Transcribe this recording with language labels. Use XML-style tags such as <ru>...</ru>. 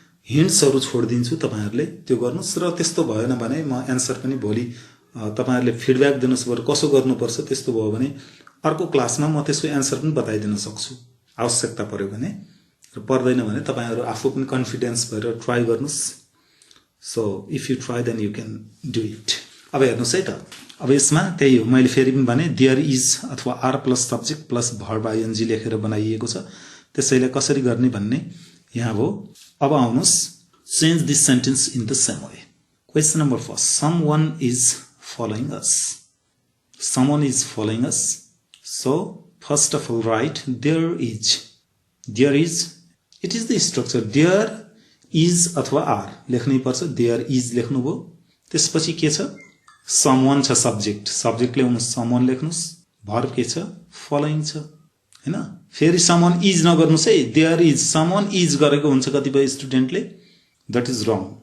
<ne>हिन्ट्सहरू छोडिदिन्छु, तपाईँहरूले त्यो गर्नुहोस्। र त्यस्तो भएन भने म एन्सर पनि भोलि तपाईँहरूले फिडब्याक दिनुहोस्, बरु कसो गर्नुपर्छ। त्यस्तो भयो भने अर्को क्लासमा म त्यसको एन्सर पनि बताइदिन सक्छु, आवश्यकता पर्यो भने। र पर्दैन भने तपाईँहरू आफू पनि कन्फिडेन्स भएर ट्राई गर्नुहोस्।</ne> <en>So if you try then you can do it.</en> <ne>अब हेर्नुहोस् है त, अब यसमा त्यही हो, मैले फेरि पनि भने देयर इज अथवा are plus subject plus verb ING लेखेर बनाइएको छ। त्यसैले कसरी गर्ने भन्ने यहाँ हो।</ne> <en>अब आउनुहोस्, change this sentence in the same way. Question number first, someone is following us. Someone is following us. So first of all right there is. There is, it is the structure.</en> <ne>There is अथवा are लेख्नै पर्छ। There is लेख्नुभयो, त्यसपछि के छ, someone छ subject, subject ल्याउनुहोस्, someone लेख्नुहोस्। भर्ब के छ, फलोइङ छ, हैन। फेरि समवन इज नगर्नुहोस् है, देयर इज समवन इज गरेको हुन्छ कतिपय स्टुडेन्टले, द्याट इज रङ।</ne>